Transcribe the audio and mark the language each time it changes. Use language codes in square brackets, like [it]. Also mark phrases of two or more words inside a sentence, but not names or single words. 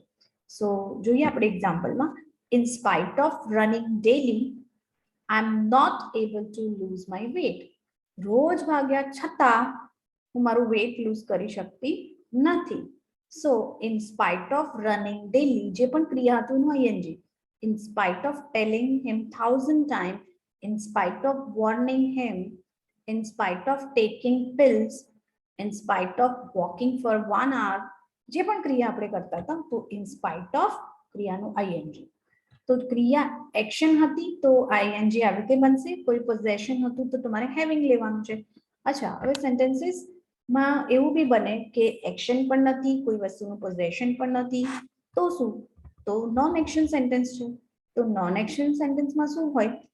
[gu] સો જોઈએ આપણે એક્ઝામ્પલમાં, [en] in spite of running daily I am not able to lose my weight. [gu] રોજ ભાગ્યા છતાં હું મારું [en] weight lose [gu] કરી શકતી નથી. [en] so in spite of running daily, [gu] જે પણ ક્રિયા હતું એનું આઈએનજી. [en] In spite of telling him 1,000 times, in spite of warning him, in spite of taking pills, in spite of walking for 1 hour, [gu] જે પણ ક્રિયા આપણે કરતા હતા તો [en] in spite of [gu] ક્રિયાનું આઈએનજી. તો ક્રિયા એક્શન હતી તો આઈએનજી આવી રીતે બનશે, કોઈ પોઝેશન હતું તો તમારે હેવિંગ લેવાનું છે. અચ્છા, હવે સેન્ટેન્સીસ માં એવું બી બને કે એક્શન પણ નથી, કોઈ વસ્તુનું પોઝેશન પણ નથી, તો શું? તો [en] non action sentence [gu] છે. તો [en] non action [gu] સેન્ટેન્સમાં શું હોય?